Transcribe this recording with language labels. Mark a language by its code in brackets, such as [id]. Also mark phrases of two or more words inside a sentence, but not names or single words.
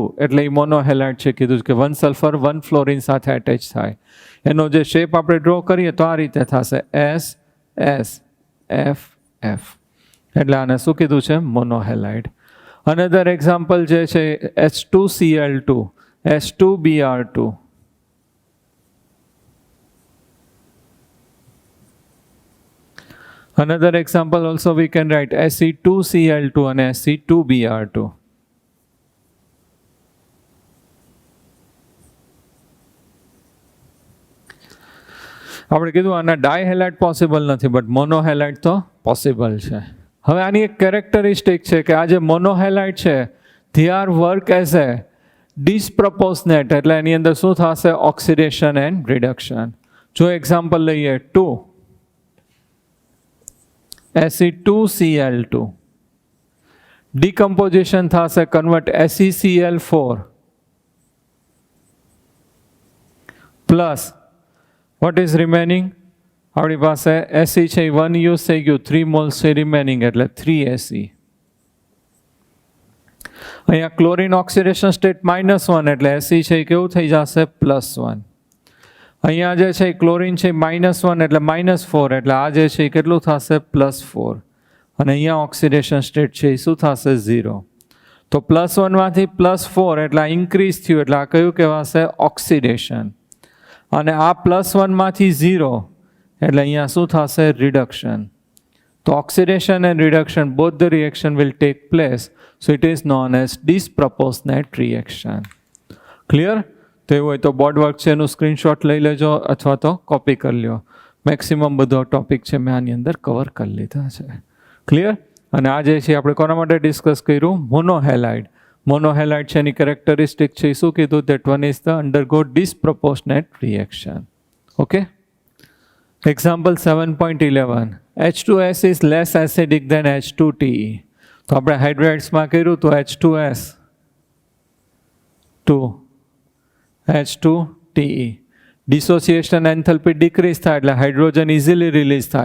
[gu] એટલે એ મોનોહેલાઇડ છે કીધું કે 1 સલ્ફર 1 ફ્લોરિન સાથે એટેચ થાય. એનો જે શેપ આપણે ડ્રો કરીએ તો આ રીતે થશે S S F F. એટલે આને શું કીધું છે? મોનોહેલાઇડ. [en] another example [gu] જે છે H2Cl2, H2Br2. [en] Another example also we can write Se2Cl2 and Se2Br2. [gu] આપણે કીધું આના ડાયહેલાઇડ પોસિબલ નથી [en] but monohalide [gu] તો પોસિબલ છે. હવે આની એક કેરેક્ટરિસ્ટિક છે કે આ જે મોનોહેલાઇડ છે [en] they are work as a disproportionate [gu] એટલે એની અંદર શું થશે? [en] oxidation and reduction. [gu] જો એક્ઝામ્પલ લઈએ 2 Se2Cl2 ડિકમ્પોઝિશન થશે કન્વર્ટ SeCl4 પ્લસ [en] what is remaining? [gu] આપણી પાસે એસી છે એ 1 યુઝ થઈ ગયું, 3 મોલ્સ છે રિમેનિંગ એટલે 3 એસી. અહીંયા [en] chlorine oxidation state [gu] -1 એટલે એસી છે એ કેવું થઈ જશે +1. અહીંયા જે છે ક્લોરીન છે -1 એટલે -4 એટલે આ જે છે એ કેટલું થશે +4. અને અહીંયા [en] oxidation state [gu] છે એ શું થશે 0. તો +1 માંથી +4 એટલે આ ઇન્ક્રીઝ થયું એટલે આ કયું કહેવાશે ઓક્સિડેશન. અને આ +1 માંથી 0 એટલે અહીંયા શું થશે રિડક્શન. [en] તો oxidation and reduction both the reaction will take place, so it is known as disproportionate reaction. [gu] ક્લિયર? તો એવું હોય તો [en] board work [gu] છે એનું સ્ક્રીનશોટ લઈ લેજો અથવા તો કોપી કરી લો. મેક્સિમમ બધો ટોપિક છે મેં આની અંદર કવર કરી લીધા છે. ક્લિયર? અને આ જે છે આપણે કોના માટે ડિસ્કસ કર્યું? મોનોહેલાઇડ. મોનોહેલાઇડ છે એની કેરેક્ટરિસ્ટિક છે શું કીધું? [en] that one is the undergo disproportionate reaction. OK. example 7.11 H2S is less acidic than H2TE. [gu] તો આપણે હાઇડ્રેટ્સમાં કર્યું તો H2S 2 H2TE. [en] dissociation enthalpy decrease [gu] થાય એટલે [en] hydrogen easily release [gu] થાય.